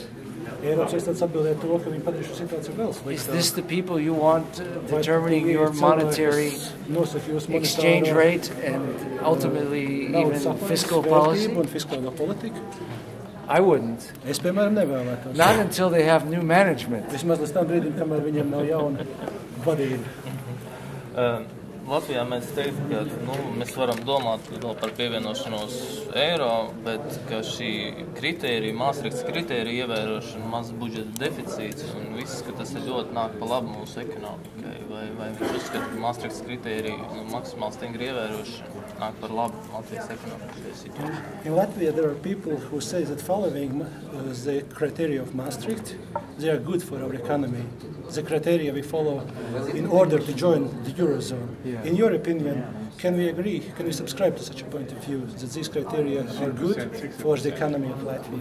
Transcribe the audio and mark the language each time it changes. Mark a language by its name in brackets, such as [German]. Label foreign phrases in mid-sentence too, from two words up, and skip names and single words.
[English] Is this the people you want determining your monetary exchange rate and ultimately even fiscal policy? I wouldn't. Not until they have new management. [Latvian] Latvijā mēs teiktu, ka mēs varam domāt vēl par pievienošanos eiro, bet ka šī kritērija, Maastrichtas kritērija ievērošana, mazs budžeta deficīts un viss, ka tas ir ļoti nāk pa labu mūsu ekonomikai. Vai viņš uzskata, ka Maastrichtas kritērija maksimāli stingri ievērošana nāk par labu Latvijas ekonomikai situācijai? [English] In Latvia, there are people who say that following the criteria of Maastricht, they are good for our economy. The criteria we follow in order to join the Eurozone. Yeah. In your opinion, can we agree, can we subscribe to such a point of view that these criteria are good for the economy of Latvia?